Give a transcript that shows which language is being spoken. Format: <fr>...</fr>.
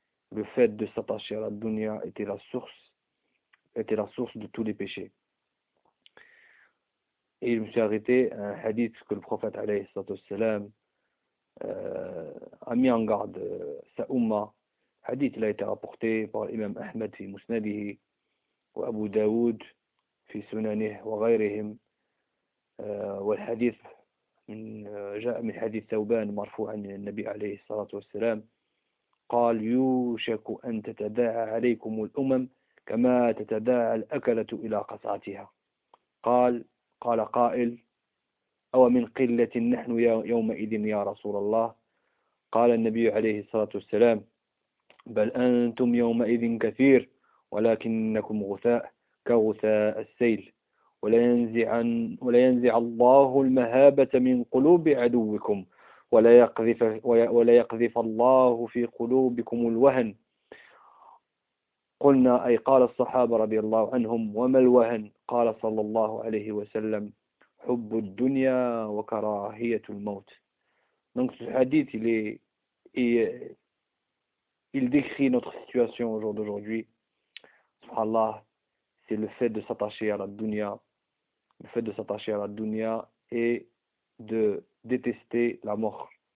<fr>Le fait de s'attacher à la dunya était la source de tous les péchés. Et il me suis arrêté à un hadith que le prophète alayhi salatu wassalam a mis en garde sa umma. Hadith, il a été rapporté par l'imam Ahmed</fr> <ar>fi musnadihi, وأبو داود في سننه وغيرهم والحديث من جاء من حديث ثوبان مرفوعا عن النبي عليه الصلاة والسلام قال يوشك أن تتداعى عليكم الأمم كما تتداعى الأكلة إلى قصعتها. قال قائل أو من قلة نحن يومئذ يا رسول الله؟ قال النبي عليه الصلاة والسلام بل أنتم يومئذ كثير ولكنكم غثاء كغثاء السيل، ولينزع الله المهابة من قلوب عدوكم، ولا يقذف الله في قلوبكم الوهن. قلنا أي قال الصحابة رضي الله عنهم وما الوهن؟ قال صلى الله عليه وسلم حب الدنيا وكراهية الموت.</ar> <fr>Donc ce hadith il décrit notre situation au jour d'aujourd'hui. Allah, c'est le fait de s'attacher à la dunya, le fait de s'attacher à la dunya et de détester la mort.</fr>